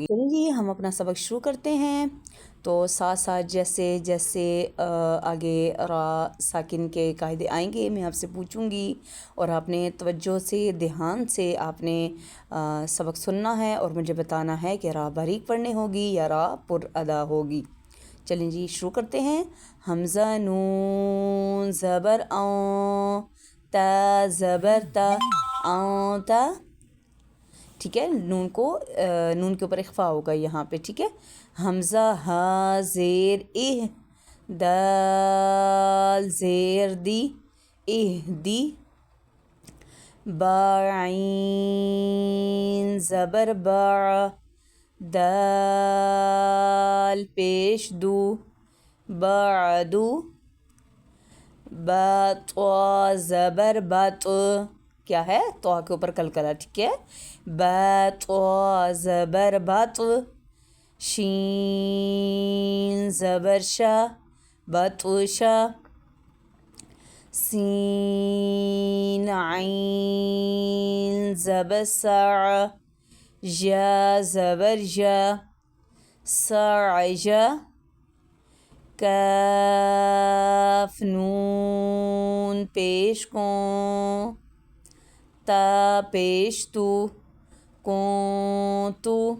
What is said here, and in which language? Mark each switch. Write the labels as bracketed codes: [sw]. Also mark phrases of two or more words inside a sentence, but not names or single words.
[ur] چلیے جی ہم اپنا سبق شروع کرتے ہیں۔ تو ساتھ ساتھ جیسے جیسے آگے را ساکن کے قاعدے آئیں گے میں آپ سے پوچھوں گی، اور آپ نے توجہ سے دھیان سے آپ نے سبق سننا ہے اور مجھے بتانا ہے کہ را باریک پڑھنے ہوگی یا را پر ادا ہوگی۔ چلیں جی شروع کرتے ہیں۔ حمزہ نون زبر اوں، تا زبر تا، اوں تا، ٹھیک ہے، نون کے اوپر اخفا ہوگا یہاں پہ، ٹھیک ہے۔ حمزہ ہا زیر اہ، دال زیر دی، اہ دی، با عین زبر با، دال پیش دو، بعدو، با طا زبر بط، کیا ہے طا کے اوپر کلکلا، ٹھیک ہے، با طا زبر بط، شین زبر شا، بطشا، سین عین زبر سع، جا زبر جا، سعجا، کاف نون پیش کون، تا پیش تو، کون تو،